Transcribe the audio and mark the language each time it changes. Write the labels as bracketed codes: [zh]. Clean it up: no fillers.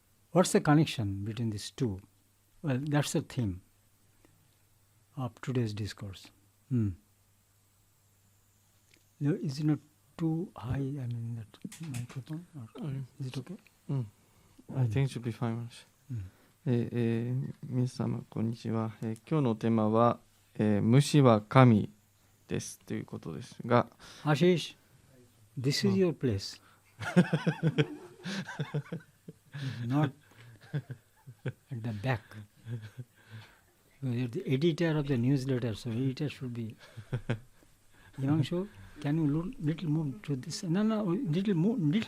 [en] What's the connection between these two? Well, that's the theme of today's discourse. Is it not too high, I mean, that microphone? Or is it okay? I think it should be fine. [ja] 皆様こんにちは。今日のテーマは、虫は神ですということですが、 [en] Ashish, this is your place. Not at the back. You're the editor of the newsletter, so editor should be. Himanshu, can you little move to this? No, little move.